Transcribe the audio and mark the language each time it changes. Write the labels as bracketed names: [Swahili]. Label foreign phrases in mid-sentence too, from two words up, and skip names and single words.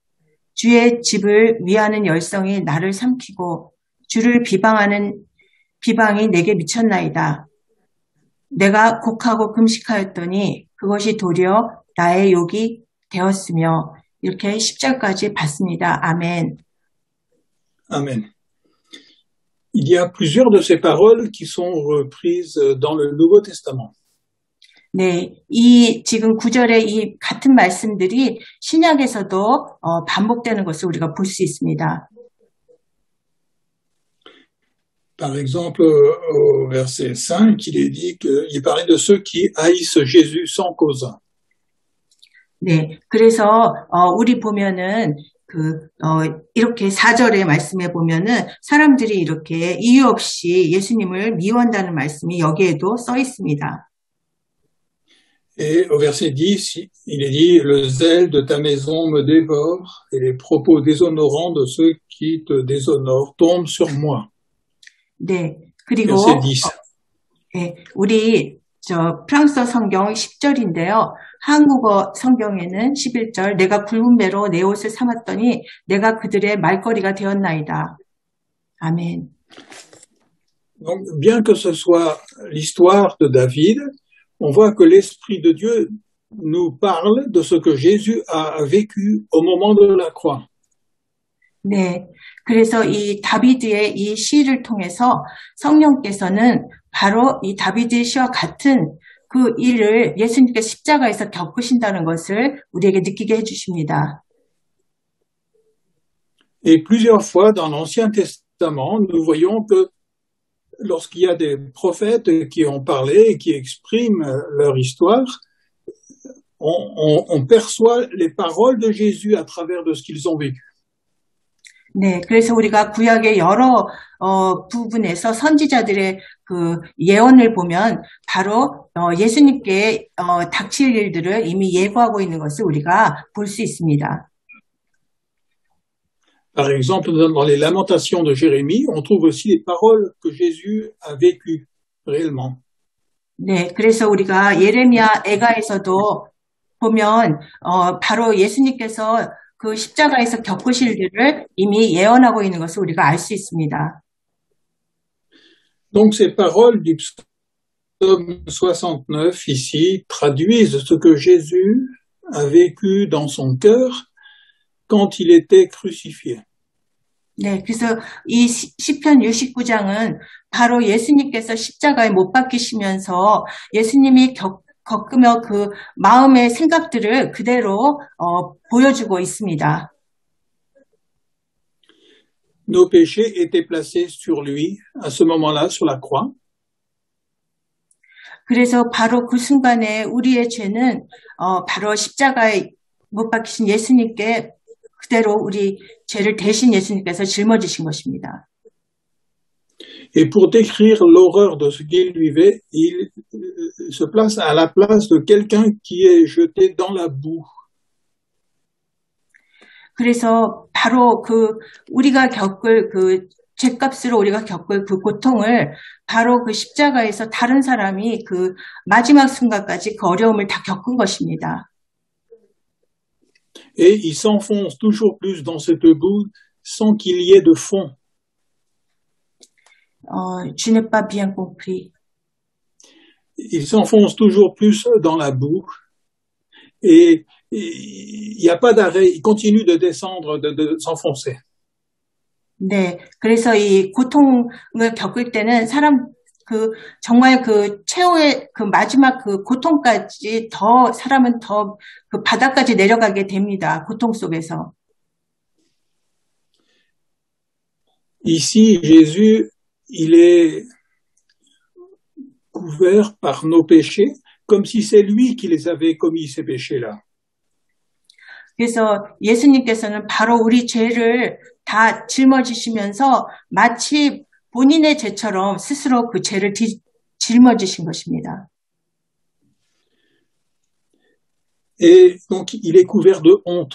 [Korean] 주의 집을 위하는 열성이 나를 삼키고 주를 비방이 내게 미쳤나이다. 내가 곡하고 금식하였더니 그것이 도리어 나의 욕이 되었으며 이렇게 10절까지 봤습니다. 아멘. [French] Amen. Il y a plusieurs de ces paroles qui sont reprises dans le Nouveau Testament. [Korean] 네, 이 지금 9절의 이 같은 말씀들이 신약에서도 반복되는 것을 우리가 볼 수 있습니다. [French] Par exemple, au verset 5, il est dit qu'il parlait de ceux qui haïssent Jésus sans cause. [Korean] 네, 그래서 우리 보면은 이렇게 4절의 말씀에 보면은 사람들이 이렇게 이유 없이 예수님을 미워한다는 말씀이 여기에도 써 있습니다. [French] Et au verset 10, il est dit, le zèle de ta maison me dévore et les propos déshonorants de ceux qui te déshonorent tombent sur moi. [Korean] 네, 그리고 [French] verset 10. [Korean] 네, 우리 프랑스어 성경 10절인데요. 한국어 성경에는 11절, 내가 굵은 배로 내 옷을 삼았더니 내가 그들의 말거리가 되었나이다. 아멘. [French] Donc, bien que ce soit l'histoire de David, on voit que l'Esprit de Dieu nous parle de ce que Jésus a vécu au moment de la croix. [Korean] 네, 그래서 이 다비드의 이 시를 통해서 성령께서는 바로 이 다비드의 시와 같은 그 일을 예수님께서 십자가에서 겪으신다는 것을 우리에게 느끼게 해주십니다. [French] Et plusieurs fois dans l'Ancien Testament, nous voyons que lorsqu'il y a des prophètes qui ont parlé et qui expriment leur histoire, on perçoit les paroles de Jésus à travers de ce qu'ils ont vécu. [Korean] 네, 그래서 우리가 구약의 여러 부분에서 선지자들의 그 예언을 보면 바로 예수님께 닥칠 일들을 이미 예고하고 있는 것을 우리가 볼 수 있습니다. [French] Par exemple, dans les lamentations de Jérémie, on trouve aussi les paroles que Jésus a vécues réellement. [Korean] 네, 그래서 우리가 예레미야 애가에서도 보면 바로 예수님께서 그 십자가에서 겪으실 일을 이미 예언하고 있는 것을 우리가 알 수 있습니다. [French] Donc ces paroles du psaume 69 ici traduisent ce que Jésus a vécu dans son cœur quand il était crucifié. [Korean] 네, 그래서 이 시편 69장은 바로 예수님께서 십자가에 못 박히시면서 예수님이 겪으며 그 마음의 생각들을 그대로 보여주고 있습니다. [French] Nos péchés étaient placés sur lui à ce moment-là sur la croix. [Korean] 그래서 바로 그 순간에 우리의 죄는 바로 십자가에 못 박히신 예수님께 그대로 우리 죄를 대신 예수님께서 짊어지신 것입니다. [French] Et pour décrire l'horreur de ce qu'il vivait, il se place à la place de quelqu'un qui est jeté dans la boue. [Korean] 그래서 바로 우리가 겪을 그 죄값으로 우리가 겪을 그 고통을 바로 그 십자가에서 다른 사람이 그 마지막 순간까지 그 어려움을 다 겪은 것입니다. [French] Et il s'enfonce toujours plus dans cette boue sans qu'il y ait de fond. Je n'ai pas bien compris. Il s'enfonce toujours plus dans la boue et il n'y a pas d'arrêt. Il continue de descendre, de s'enfoncer. [Korean] 네, 그래서 이 고통을 겪을 때는 정말 그 최후의 그 마지막 그 고통까지 사람은 더 그 바닥까지 내려가게 됩니다. 고통 속에서. [French] Ici, Jésus, il est couvert par nos péchés, comme si c'est lui qui les avait commis, ces péchés-là. [Korean] 그래서 예수님께서는 바로 우리 죄를 다 짊어지시면서 마치 본인의 죄처럼 스스로 그 죄를 짊어지신 것입니다. [French] Et donc, il est couvert de honte.